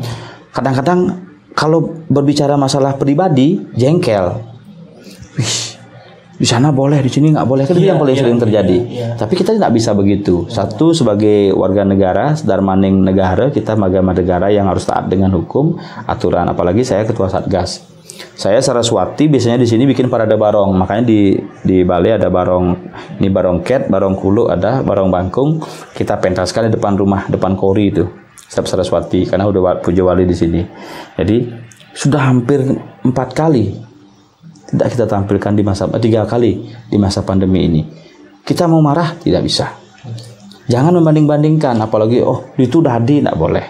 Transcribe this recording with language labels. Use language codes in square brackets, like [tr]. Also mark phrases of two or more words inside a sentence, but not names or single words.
[id] Kadang-kadang kalau berbicara masalah pribadi jengkel, di sana boleh, di sini nggak boleh, kan itu yang paling sering terjadi. Tapi kita tidak bisa begitu. Satu, sebagai warga negara, Darmaning Negara, kita magama negara yang harus taat dengan hukum, aturan. Apalagi saya ketua Satgas. Saya Saraswati biasanya di sini bikin parade barong. Makanya di Bali ada barong, ini barong ket, barong kulu, ada barong bangkung. Kita pentaskan di depan rumah, depan kori itu. Setiap Saraswati, karena udah puja wali di sini. Jadi sudah hampir 4 kali tidak kita tampilkan di 3 kali di masa pandemi ini. Kita mau marah tidak bisa. Jangan membanding-bandingkan, apalagi itu dadi tidak boleh.